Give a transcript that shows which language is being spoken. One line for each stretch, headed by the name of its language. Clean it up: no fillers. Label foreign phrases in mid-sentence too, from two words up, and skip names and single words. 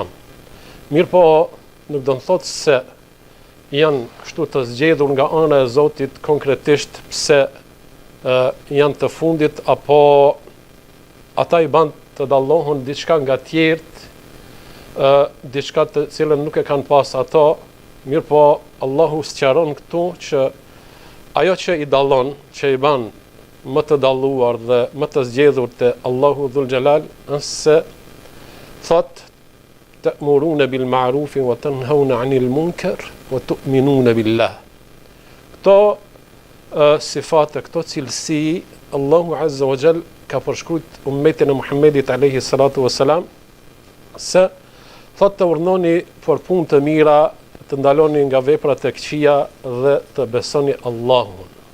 Albanian: Mirë po, nuk do të thotë se janë kështu të zgjedhur nga ana e Zotit konkretisht pse janë të fundit apo ata i ban të dallohen diçka nga tjerët, diçka të cilën nuk e kanë pas ato. Mirë po, Allahu sqaron këtu që ajo që i dallon, që i ban më të dalluar dhe më të zgjedhur te Allahu
Arabic: ذو الجلال,
Albanian: është se thot
Arabic: تأمرون بالمعروف وتنهون عن المنكر وتؤمنون بالله.
Albanian: Këto sifate, këto cilësi Allahu
Arabic: عز وجل
Albanian: ka përshkruajt ummetin e Muhammedit
Arabic: عليه الصلاة والسلام
Albanian: se thot të urdhnoni për punë të mira, të ndaloni nga veprat e këqija dhe të besoni Allahun.